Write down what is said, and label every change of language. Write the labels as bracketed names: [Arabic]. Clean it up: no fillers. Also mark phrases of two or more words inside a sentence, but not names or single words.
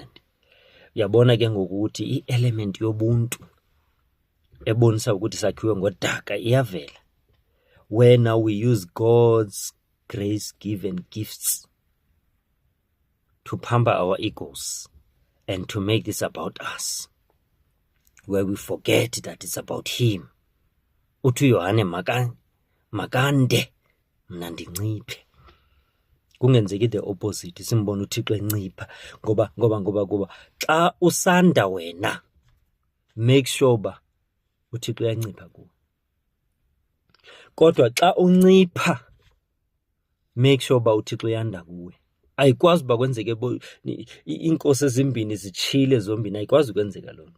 [Xhosa] Uyabona ke ngoku ukuthi i-element yobuntu ebonisa ukuthi sakhiwe ngodaka iyavela, [English] where now we use God's grace-given gifts to pamper our egos and to make this about us, where we forget that it's about him. [Xhosa] Uthi Yohane makande mna ndinciphe. Kungenzeki [English] the opposite, [Xhosa] simbona uThixo encipha ngoba xa usanda wena [English] make sure [Xhosa] ba uThixo uyancipha kuwe. Kodwa xa uncipha [English] make sure [Xhosa] ba uThixo uyanda kuwe. Ayikwazi ba kwenzeke inkosi ezimbini zitshile zombini, ayikwazi kwenzeka lonto.